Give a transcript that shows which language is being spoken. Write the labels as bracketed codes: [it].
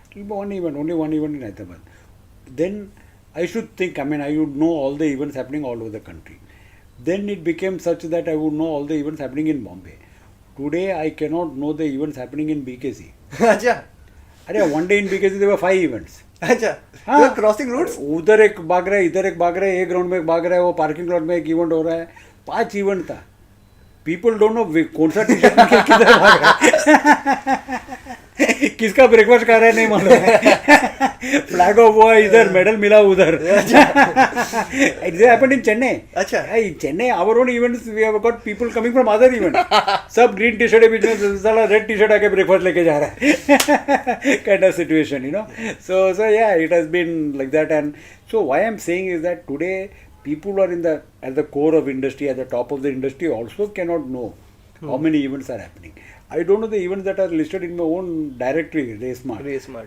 [en] Only one event in Hyderabad. Then I should think, I would know all the events happening all over the country. Then it became such that I would know all the events happening in Bombay. Today I cannot know the events happening in BKC. [hi] Acha. [en] One day in BKC there were 5 events. [hi] अच्छा, [en] you are crossing routes? [hi] उधर एक भाग रहा है, इधर एक भाग रहा है, एक ग्राउंड में एक भाग रहा है, वो पार्किंग लॉट में एक इवेंट हो रहा है. 5 इवेंट था. [en] People don't know [hi] कौन सा टी शर्ट में किधर भाग रहा है, किसका ब्रेकफास्ट खा रहा है नहीं मालूम है. फ्लैग ऑफ हुआ इधर, मेडल मिला उधर. [en] It happened in Chennai. [hi] अच्छा. [en] In Chennai, our own events, we have got people coming from other events. [hi] सब green t-shirt है बीच में, साला red t-shirt आके breakfast लेके जा रहा है. [en] Kind of situation, So yeah, it has been like that. And so why I'm saying is that today people who are at the core of industry, at the top of the industry, also cannot know how many events are happening. I don't know the events that are listed in my own directory, RaceSmart.